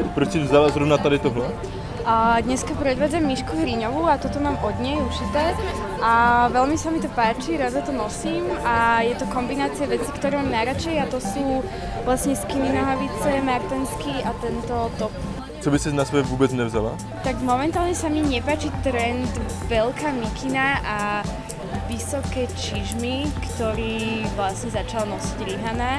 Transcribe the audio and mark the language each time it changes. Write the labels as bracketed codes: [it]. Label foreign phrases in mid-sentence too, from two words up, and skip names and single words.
[cs] Proč si vzala zrovna tady tohle? [sk] Dneska predvádzam Mišku Hriňovú a toto mám od nej ušité a veľmi sa mi to páči, rada to nosím a je to kombinácia vecí, ktoré mám najradšej a to sú vlastne skinny nohavice, martensky a tento top. Co by si na sebe vôbec nevzala? Tak momentálne sa mi nepáči trend veľká mikina a vysoké čižmy, ktorý vlastne začal nosiť Rihanna.